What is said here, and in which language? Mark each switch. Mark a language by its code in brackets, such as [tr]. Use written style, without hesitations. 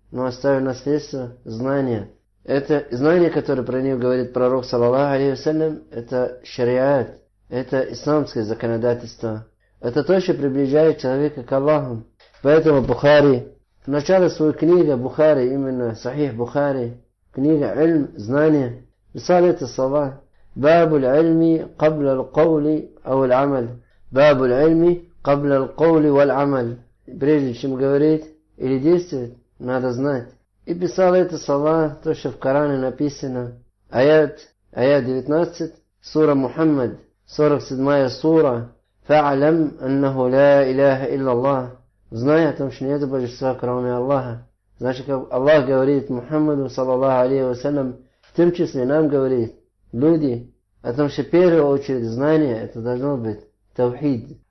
[ru] Но оставили наследство, знания. Это знание, которое про них говорит пророк, саллаллаху алейхи ва саллям, это шариат, это исламское законодательство. Это то, что приближает человека к Аллаху. Поэтому Бухари, в начале своей книги Бухари, именно Сахих Бухари, книга «Ильм», знания, писали эти слова: [ar] «Бабу л'альми кабла л'каули ау л'амаль». باب العلم قبل القول والعمل. [ru] Прежде чем говорить или действовать, надо знать. И писал это слова, то, что в Коране написано. Аят 19, сура Мухаммад, 47 сура. [ar] فَعْلَمْ أَنَّهُ لَا إِلَهَ إِلَّا اللَّهُ. [ru] Зная о том, что нет божества, кроме Аллаха. Значит, Аллах говорит Мухаммаду, саллаллаху алейхи ва саллям, в том числе нам говорит, люди, о том, что в первую очередь знание это должно быть. Тавхид.